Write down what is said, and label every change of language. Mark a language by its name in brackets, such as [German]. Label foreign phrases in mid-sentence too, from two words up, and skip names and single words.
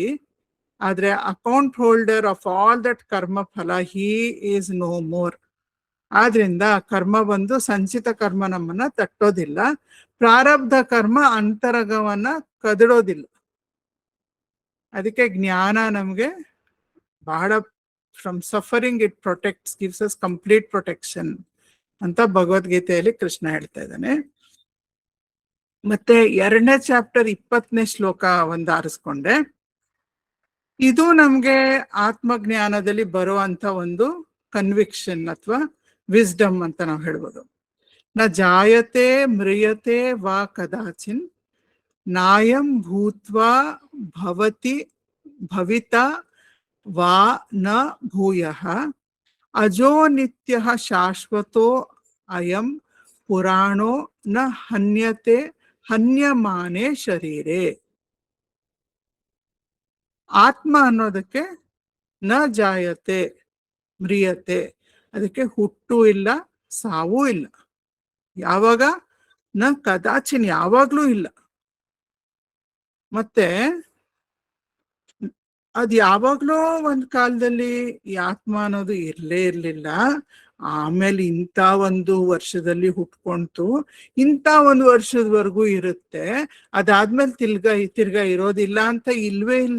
[English] ಆದ್ರೆ account holder of all that [Kannada] ಕರ್ಮ ಫಲ [English] he is no more. [Kannada] ಆದ್ರಿಂದ ಕರ್ಮ ಬಂದು ಸಂಚಿತ ಕರ್ಮ ನಮ್ಮನ್ನ ತಟ್ಟೋದಿಲ್ಲ, ಪ್ರಾರಬ್ಧ ಕರ್ಮ ಅಂತರಗವನ್ನ ಕದಡೋದಿಲ್ಲ. ಅದಕ್ಕೆ ಜ್ಞಾನ ನಮ್ಗೆ ಬಹಳ, [English] from suffering it protects, gives us complete protection [Kannada] ಅಂತ ಭಗವದ್ಗೀತೆಯಲ್ಲಿ ಕೃಷ್ಣ ಹೇಳ್ತಾ ಇದ್ದಾನೆ. ಮತ್ತೆ 2ನೇ ಚಾಪ್ಟರ್ 20ನೇ ಶ್ಲೋಕ ಒಂದು ಆರಿಸ್ಕೊಂಡೆ. ಇದು ನಮ್ಗೆ ಆತ್ಮಜ್ಞಾನದಲ್ಲಿ ಬರುವಂತ ಒಂದು ಕನ್ವಿಕ್ಷನ್ ಅಥವಾ ವಿಸ್ಡಮ್ ಅಂತ ನಾವು ಹೇಳ್ಬೋದು. [Sanskrit] ನ ಜಾಯತೆ ಮ್ರಿಯತೆ ವಾ ಕದಾಚಿನ್ ನಾಯಂ ಭೂತ್ವಾ ಭವತಿ ಭವಿತಾ ವಾ ನ ಭೂಯಃ ಅಜೋ ನಿತ್ಯಃ ಶಾಶ್ವತೋ ಅಯಂ ಪುರಾಣೋ ನ ಹನ್ಯತೆ ಹನ್ಯಮಾನೆ ಶರೀರೆ. [Kannada] ಆತ್ಮ ಅನ್ನೋದಕ್ಕೆ [Sanskrit] ನ ಜಾಯತೆ ಮ್ರಿಯತೆ, [Kannada] ಅದಕ್ಕೆ ಹುಟ್ಟು ಇಲ್ಲ, ಸಾವೂ ಇಲ್ಲ. ಯಾವಾಗ? [Sanskrit] ನ ಕದಾಚಿನ್, [Kannada] ಯಾವಾಗ್ಲೂ ಇಲ್ಲ. ಮತ್ತೆ ಅದ್ ಯಾವಾಗ್ಲೋ ಒಂದ್ ಕಾಲದಲ್ಲಿ ಈ ಆತ್ಮ ಅನ್ನೋದು ಇರ್ಲೇ ಇರ್ಲಿಲ್ಲ, ಆಮೇಲೆ ಇಂಥ ಒಂದು ವರ್ಷದಲ್ಲಿ ಹುಟ್ಕೊಂತು, ಇಂಥ ಒಂದು ವರ್ಷದವರೆಗೂ ಇರುತ್ತೆ, ಅದಾದ್ಮೇಲೆ ತಿರ್ಗಾ ಇರೋದಿಲ್ಲ ಅಂತ ಇಲ್ವೇ ಇಲ್ಲ.